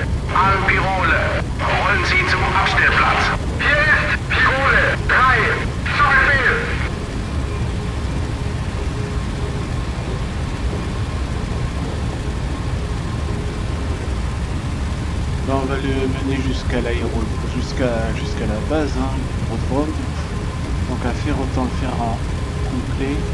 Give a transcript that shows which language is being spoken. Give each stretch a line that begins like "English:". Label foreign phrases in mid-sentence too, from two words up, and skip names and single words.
German: An Pirole. Rollen Sie zum Abstellplatz. Hier ist Pirole 3. Zu Befehl.
French: Là, on va le mener jusqu'à jusqu'à la base, hein, l'aérodrome. Donc à faire, autant le faire en complet.